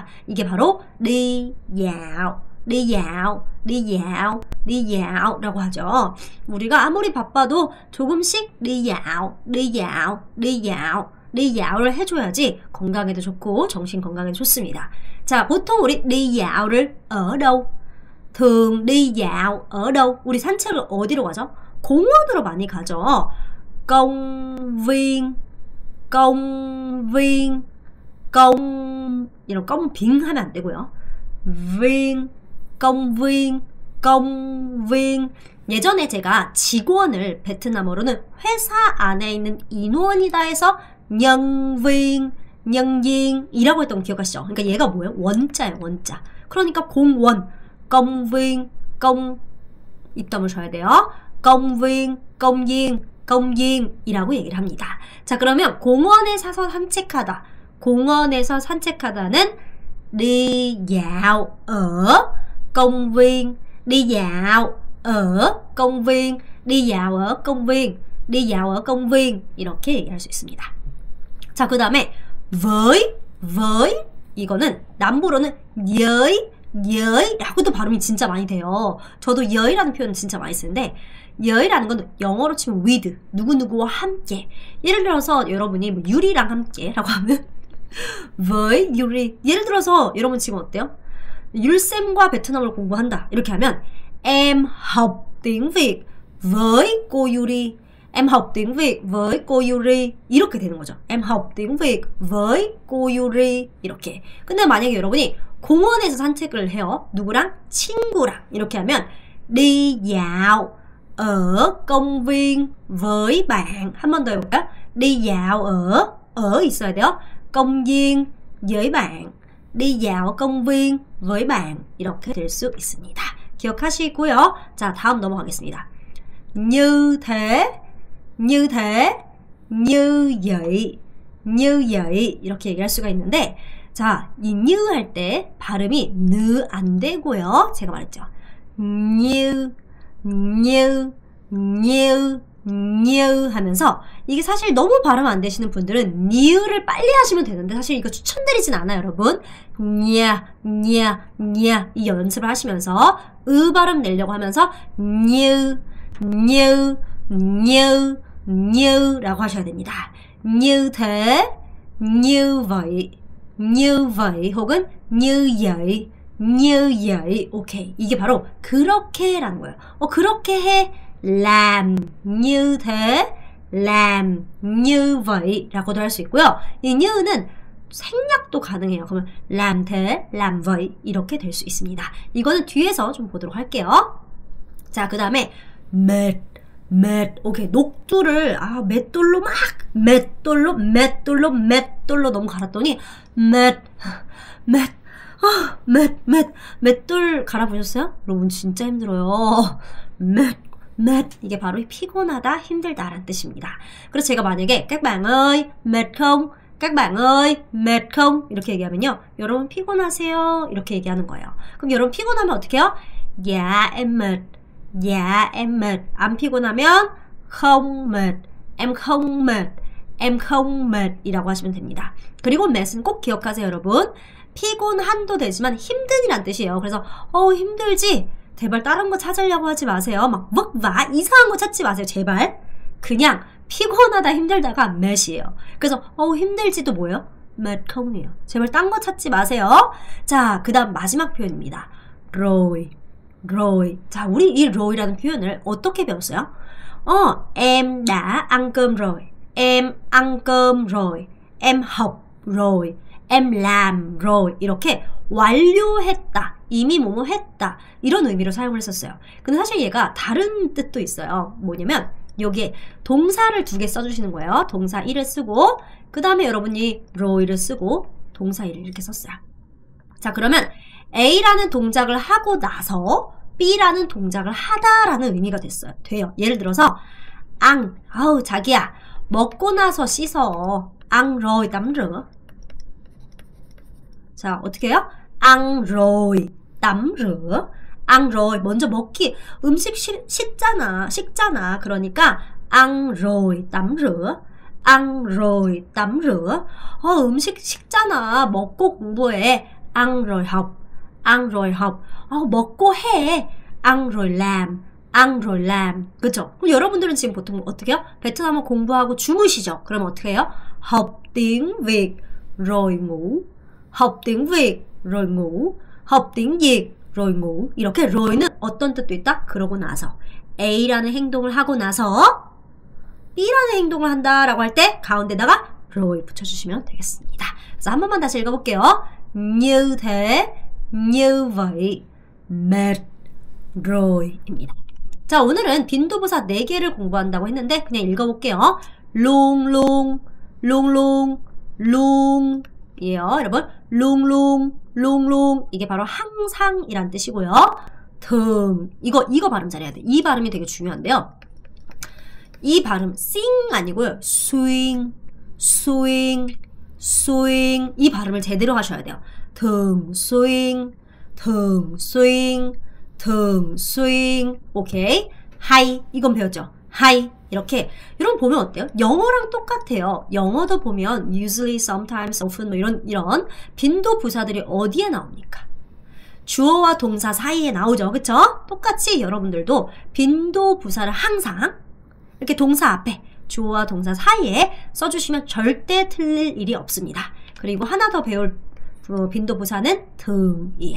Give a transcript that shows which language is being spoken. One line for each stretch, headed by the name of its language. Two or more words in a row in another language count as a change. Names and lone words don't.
Korean: 이게 바로 리야오라고 하죠. 우리가 아무리 바빠도 조금씩 리야오를 해줘야지 건강에도 좋고 정신 건강에도 좋습니다. 자, 보통 우리 리야오를
Vietnamese: ở đâu? thường đi dạo ở đâu?
Korean: 우리 산책을 어디로 가죠? 공원으로 많이 가죠. 이런
Vietnamese: công viên
Korean: 하면 안 되고요.
Vietnamese: công viên.
Korean: 예전에 제가 직원을 베트남어로는 회사 안에 있는 인원이다 해서
Vietnamese: nhân viên
Korean: 이라고 했던 거 기억하시죠? 그러니까 얘가 뭐예요? 원자예요, 원자. 그러니까 공원,
Vietnamese: công viên,
Korean: 입담을 줘야 돼요.
Vietnamese: công viên
Korean: 이라고 얘기를 합니다. 자, 그러면 공원에서 산책하다는
Vietnamese: đi dạo ở công viên, đi dạo ở công viên
Korean: 이렇게 얘기할 수 있습니다. 자, 그 다음에 với 이거는 남부로는 여이라고도 발음이 진짜 많이 돼요. 저도 여이라는 표현은 진짜 많이 쓰는데 여이라는 건 영어로 치면 with, 누구누구와 함께. 예를 들어서 여러분이 뭐 유리랑 함께 라고 하면 với 유리. 예를 들어서 여러분 지금 어때요? 율쌤과 베트남어를 공부한다 이렇게 하면
Vietnamese: em học tiếng Việt với cô Yuri. Em học tiếng Việt với cô Yuri
Korean: 이렇게 되는 거죠.
Vietnamese: Em học tiếng Việt với cô Yuri 이렇게.
Korean: 근데 만약에 여러분이 공원에서 산책을 해요. 누구랑? 친구랑. 이렇게 하면
Vietnamese: đi dạo ở công viên với bạn.
Korean: 한 번 더 해볼까요?
Vietnamese: đi dạo ở
Korean: 있어야 돼요.
Vietnamese: công viên với bạn. đi dạo công viên với bạn.
Korean: 이렇게 될 수 있습니다. 기억하시고요. 자, 다음 넘어가겠습니다.
Vietnamese: như thế, như vậy, như vậy
Korean: 이렇게 얘기할 수가 있는데 자, 이 như 할 때 발음이 느 안 되고요. 제가 말했죠. như 하면서 이게 사실 너무 발음 안 되시는 분들은 니으를 빨리 하시면 되는데 사실 이거 추천드리진 않아요, 여러분. 냐 이 연습을 하시면서 으 발음 내려고 하면서 라고 하셔야 됩니다.
Vietnamese: như thế, như vậy 혹은 như vậy 오케이.
Korean: 이게 바로 그렇게라는 거예요. 그렇게 해
Vietnamese: làm như thế, làm như vậy
Korean: 라고도 할 수 있고요. 이 ñ는 생략도 가능해요. 그러면
Vietnamese: làm thế, làm vậy
Korean: 이렇게 될 수 있습니다. 이거는 뒤에서 좀 보도록 할게요. 자, 그 다음에 mệt 오케이. 녹두를 맷돌로 막 맷돌로 너무 갈았더니 맷돌 갈아보셨어요? 여러분 진짜 힘들어요. 이게 바로 피곤하다, 힘들다 라는 뜻입니다. 그래서 제가 만약에
Vietnamese: các bạn ơi, mệt không? các bạn ơi, mệt không?
Korean: 이렇게 얘기하면요. 여러분 피곤하세요? 이렇게 얘기하는 거예요. 그럼 여러분 피곤하면 어떻게 해요?
Vietnamese: Dạ em mệt. Dạ em mệt.
Korean: 안 피곤하면
Vietnamese: không mệt. Em không mệt. Em không mệt
Korean: 이라고 하시면 됩니다. 그리고 mэт은 꼭 기억하세요, 여러분. 피곤한도 되지만 힘든이란 뜻이에요. 그래서 힘들지? 제발 다른 거 찾으려고 하지 마세요. 막 vất 이상한 거 찾지 마세요. 제발. 그냥 피곤하다 힘들다가 mэт이에요. 그래서 힘들지도 뭐예요?
Vietnamese: mệt không
Korean: 이에요. 제발 딴 거 찾지 마세요. 자, 그 다음 마지막 표현입니다. rồi. 자, 우리 이 roi라는 표현을 어떻게 배웠어요?
Vietnamese: Em đã ăn cơm rồi. Em ăn cơm rồi. Em học rồi. Em làm rồi.
Korean: 이렇게 완료했다, 이미 뭐뭐 했다 이런 의미로 사용을 했었어요. 근데 사실 얘가 다른 뜻도 있어요. 뭐냐면 여기에 동사를 2개 써주시는 거예요. 동사 1을 쓰고 그 다음에 여러분이 roi를 쓰고 동사 1을 이렇게 썼어요. 자, 그러면 A라는 동작을 하고 나서 B라는 동작을 하다라는 의미가 돼요. 예를 들어서 자기야 먹고 나서 씻어.
Vietnamese: ăn rồi tắm rửa.
Korean: 자, 어떻게 해요?
Vietnamese: ăn rồi tắm rửa. ăn rồi
Korean: 먼저 먹기, 음식 식잖아.
Vietnamese: 그러니까 ăn rồi tắm rửa. ăn rồi tắm rửa.
Korean: 음식 식잖아. 먹고 공부해.
Vietnamese: ăn rồi học. ăn rồi học.
Korean: 먹고 해.
Vietnamese: ăn rồi làm.
Korean: 그죠? 그럼 여러분들은 지금 보통 어떻게 해요? 베트남어 공부하고 주무시죠? 그럼 어떻게 해요?
Vietnamese: học tiếng Việt rồi ngủ. học tiếng Việt rồi ngủ. học tiếng Việt rồi ngủ.
Korean: 이렇게 roi는 어떤 뜻도 있다? 그러고 나서. A라는 행동을 하고 나서 B라는 행동을 한다라고 할 때 가운데다가 rồi 붙여주시면 되겠습니다. 그래서 한 번만 다시 읽어볼게요.
Vietnamese: như thế, như vậy, mệt roi
Korean: 입니다. 자, 오늘은 빈도부사 4개를 공부한다고 했는데 그냥 읽어볼게요. luôn 이에요. 여러분, luôn 이게 바로 항상이란 뜻이고요. thường 이거 발음 잘해야 돼. 이 발음이 되게 중요한데요. 이 발음 sing 아니고요. swing 이 발음을 제대로 하셔야 돼요. thường swing 오케이. hay 이건 배웠죠. hay 이렇게 여러분 보면 어때요? 영어랑 똑같아요. 영어도 보면
English: usually, sometimes, often
Korean: 뭐 이런 빈도 부사들이 어디에 나옵니까? 주어와 동사 사이에 나오죠. 그쵸? 똑같이 여러분들도 빈도 부사를 항상 이렇게 동사 앞에 주어와 동사 사이에 써주시면 절대 틀릴 일이 없습니다. 그리고 하나 더 배울 빈도 부사는 thường 이에요.